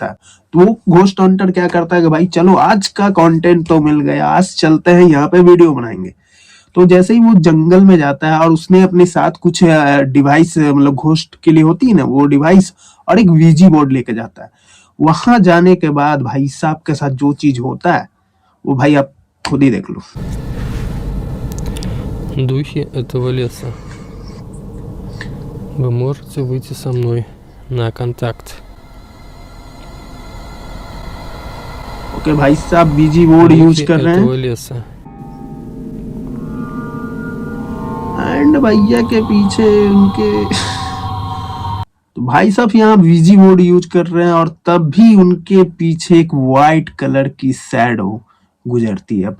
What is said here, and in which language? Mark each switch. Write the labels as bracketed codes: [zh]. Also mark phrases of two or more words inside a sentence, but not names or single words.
[hi] तो वो [en] ghost hunter [hi] क्या करता है कि भाई चलो आज का कंटेंट तो मिल गया, आज चलते हैं यहाँ पे वीडियो बनाएंगे। तो जैसे ही वो जंगल में जाता है और उसने अपने साथ कुछ डिवाइस, मतलब घोस्ट के लिए होती है ना वो डिवाइस, और एक [en] ouija board [hi] लेके जाता है। वहां जाने के बाद भाई साहब के साथ जो चीज होता है वो भाई आप खुद ही देख लो। [ru] Духи этого леса. Вы можете выйти со мной на контакт. [hi] ओके भाई साहब [en] ouija board use [ru] Духи [hi] कर रहे [ru] этого [hi] हैं [ru] леса. [hi] एंड भैया के पीछे उनके तो भाई साहब यहाँ [en] ouija board use [hi] कर रहे हैं और तब भी उनके पीछे एक [en] white colour [hi] की शैडो गुजरती है।